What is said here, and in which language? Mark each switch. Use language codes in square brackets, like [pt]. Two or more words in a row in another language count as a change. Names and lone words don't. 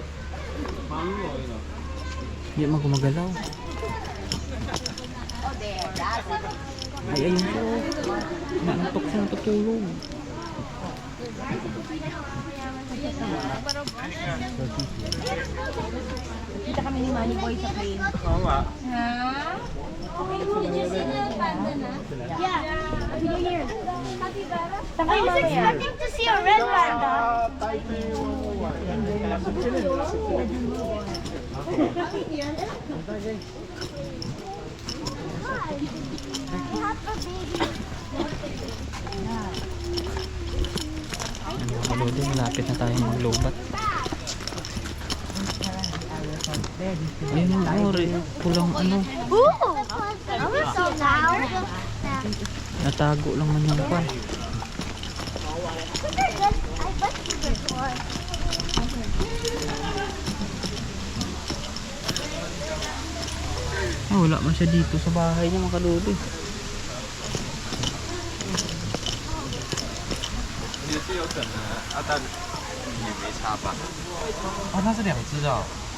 [tl] Hindi mo gumagalaw. Ay, ayun siya o. Naantok siya, natutulog. Kita kami ni Manny Boy sa plane. [en] Did you see the panda na? Yeah. Happy New Year. I was expecting to see a red panda. [tl] Mga kalodi, malapit na tayo maglobat. Ayun o, pulang ano. [en] So loud. [tl] Natago lang man yung pan. Ah, wala man siya dito sa bahay niya mga kalodi. [zh] 哦，它是两只的、哦。